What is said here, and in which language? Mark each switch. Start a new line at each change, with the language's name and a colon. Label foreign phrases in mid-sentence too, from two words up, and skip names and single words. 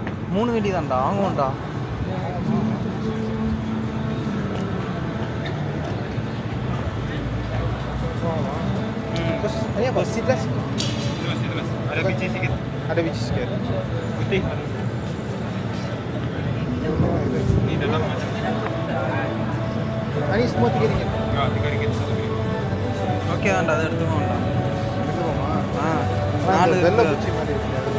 Tamil: 3 வெடி தான்டா வாங்குவோம்டா.
Malay: Terus ini apa? Seedless? Ada biji sedikit. Ada biji sedikit. Putih. Ini dalam macam. Ini semua 3 ringgit. Enggak, 3 ringgit satu ringgit.
Tamil: ஓகே தான்டா, அதை எடுத்துக்கோண்டா. எடுத்துக்கோமா? ஆ 4 வெள்ளை இருக்கு. பூச்சி மாதிரி இருக்கு.